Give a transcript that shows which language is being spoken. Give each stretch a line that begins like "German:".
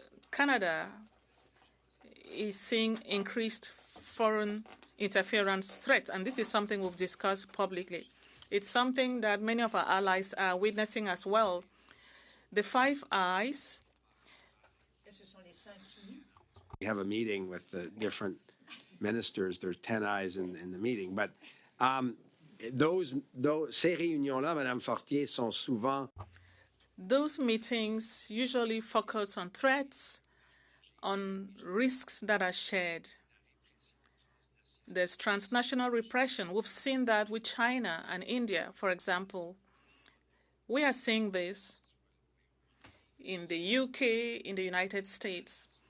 English: Canada is seeing increased foreign interference threats, and this is something we've discussed publicly. It's something that many of our allies are witnessing as well. The Five Eyes. We have a meeting with the different ministers. There's 10 eyes in the meeting. But
French: ces réunions-là, Madame Fortier, sont souvent...
English: Those meetings usually focus on threats, on risks that are shared. There's transnational repression. We've seen that with China and India, for example. We are seeing this in the UK, in the United States.